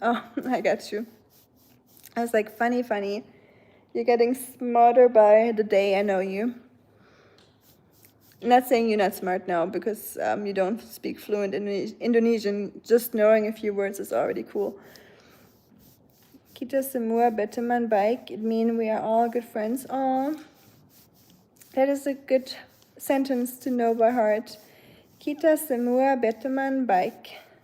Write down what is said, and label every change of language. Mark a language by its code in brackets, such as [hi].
[en] Oh, I got you. I was like, funny. You're getting smarter by the day I know you. Not saying you're not smart now because you don't speak fluent Indonesian. Just knowing a few words is already cool. [id] Kita semua berteman baik. [en] It means we are all good friends. Oh, that is a good sentence to know by heart. [id] Kita semua berteman baik.